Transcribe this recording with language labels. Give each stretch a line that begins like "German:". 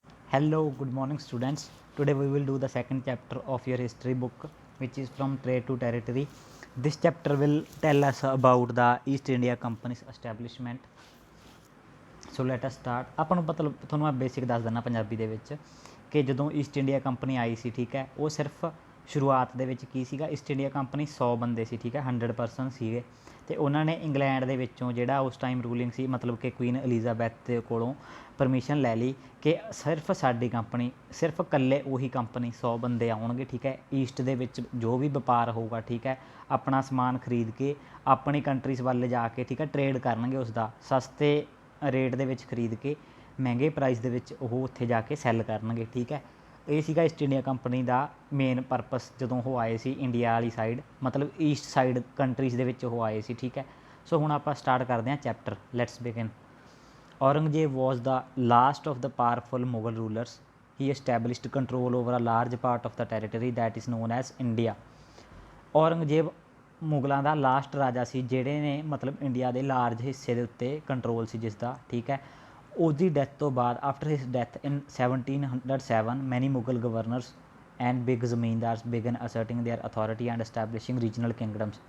English: Hello, good morning, students. Today we will do the second chapter of your history book, which is from Trade to Territory. This chapter will tell us about the East India Company's establishment. So let us start.
Punjabi: ਆਪਾਂ ਨੂੰ ਮਤਲਬ ਤੁਹਾਨੂੰ ਮੈਂ basic ਦੱਸ ਦਿੰਦਾ ਪੰਜਾਬੀ ਦੇ ਵਿੱਚ ਕਿ ਜਦੋਂ ਈਸਟ ਇੰਡੀਆ ਕੰਪਨੀ ਆਈ ਸੀ, ਠੀਕ ਹੈ, ਉਹ ਸਿਰਫ ਸ਼ੁਰੂਆਤ ਦੇ ਵਿੱਚ ਕੀ ਸੀਗਾ, ਈਸਟ ਇੰਡੀਆ ਕੰਪਨੀ 100 ਬੰਦੇ ਸੀ, ਠੀਕ ਹੈ, 100% ਸੀਗੇ। ਅਤੇ ਉਹਨਾਂ ਨੇ ਇੰਗਲੈਂਡ ਦੇ ਵਿੱਚੋਂ ਜਿਹੜਾ ਉਸ ਟਾਈਮ ਰੂਲਿੰਗ ਸੀ, ਮਤਲਬ ਕਿ ਕੁਈਨ ਐਲਿਜ਼ਾਬੈਥ ਦੇ ਕੋਲੋਂ ਪਰਮਿਸ਼ਨ ਲੈ ਲਈ ਕਿ ਸਿਰਫ ਸਾਡੀ ਕੰਪਨੀ, ਸਿਰਫ ਇਕੱਲੇ ਉਹੀ ਕੰਪਨੀ 100 ਬੰਦੇ ਆਉਣਗੇ, ਠੀਕ ਹੈ, ਈਸਟ ਦੇ ਵਿੱਚ ਜੋ ਵੀ ਵਪਾਰ ਹੋਊਗਾ, ਠੀਕ ਹੈ, ਆਪਣਾ ਸਮਾਨ ਖਰੀਦ ਕੇ ਆਪਣੀ ਕੰਟਰੀਜ਼ ਵੱਲ ਜਾ ਕੇ, ਠੀਕ ਹੈ, ਟਰੇਡ ਕਰਨਗੇ, ਉਸਦਾ ਸਸਤੇ ਰੇਟ ਦੇ ਵਿੱਚ ਖਰੀਦ ਕੇ ਮਹਿੰਗੇ ਪ੍ਰਾਈਸ ਦੇ ਵਿੱਚ ਉਹ ਉੱਥੇ ਜਾ ਕੇ ਸੈੱਲ ਕਰਨਗੇ, ਠੀਕ ਹੈ। ਇਹ ਸੀਗਾ ਈਸਟ ਇੰਡੀਆ ਕੰਪਨੀ ਦਾ ਮੇਨ ਪਰਪਸ ਜਦੋਂ ਉਹ ਆਏ ਸੀ ਇੰਡੀਆ ਵਾਲੀ ਸਾਈਡ, ਮਤਲਬ ਈਸਟ ਸਾਈਡ ਕੰਟਰੀਜ਼ ਦੇ ਵਿੱਚ ਉਹ ਆਏ ਸੀ, ਠੀਕ ਹੈ। ਸੋ ਹੁਣ ਆਪਾਂ ਸਟਾਰਟ ਕਰਦੇ ਹਾਂ chapter.
English: Let's begin. Aurangzeb was the last of the powerful Mughal rulers. He established control over a large part of the territory that is known as India.
Punjabi: Aurangzeb ਮੁਗਲਾਂ ਦਾ ਲਾਸਟ ਰਾਜਾ ਸੀ ਜਿਹੜੇ ਨੇ ਮਤਲਬ ਇੰਡੀਆ ਦੇ ਲਾਰਜ ਹਿੱਸੇ ਦੇ ਉੱਤੇ ਕੰਟਰੋਲ ਸੀ ਜਿਸਦਾ, ਠੀਕ ਹੈ। ਉਹਦੀ ਡੈਥ ਤੋਂ ਬਾਅਦ
English: After his death in 1707 many Mughal governors and big zamindars began asserting their authority and establishing regional kingdoms.